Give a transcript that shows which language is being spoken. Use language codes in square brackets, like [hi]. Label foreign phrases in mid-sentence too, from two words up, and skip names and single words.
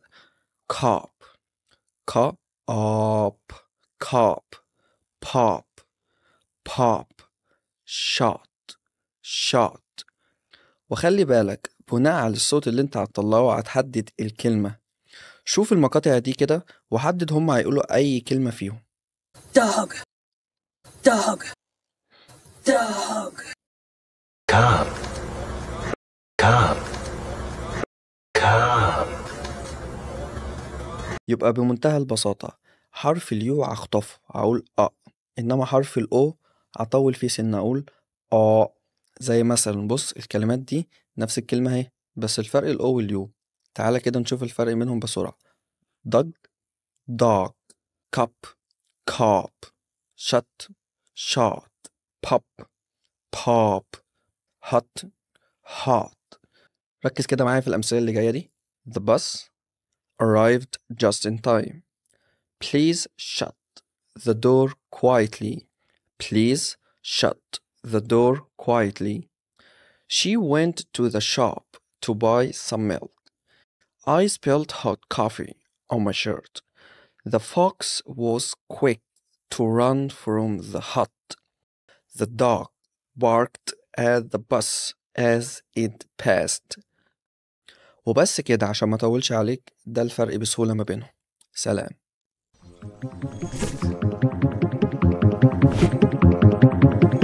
[en] cup cup, cup, pop pop, shot shot. [ar] وخلي بالك بناء على الصوت اللي انت هتطلعه هتحدد الكلمة. شوف المقاطع دي كده وحدد هما هيقولوا أي كلمة فيهم. [en] Dog, dog, dog. Cob. Cob. Cob. [ar] يبقى بمنتهى البساطة حرف اليو هخطفه هقول إنما حرف الأو هطول فيه سنة أقول زي مثلا بص الكلمات دي نفس الكلمة اهي، بس الفرق الأو واليو. تعالى كده نشوف الفرق منهم بسرعة. [en] dog dog، cup cup، shut shot، pop pop، hot hot. [ar] ركز كده معايا في الأمثلة اللي جاية دي. [en] The bus arrived just in time. Please shut the door quietly. Please shut the door quietly. She went to the shop to buy some milk. I spilled hot coffee on my shirt. The fox was quick to run from the hut. The dog barked at the bus as it passed. [ar] وبس كده عشان ما اطولش عليك، ده الفرق بسهولة ما بينهم. سلام.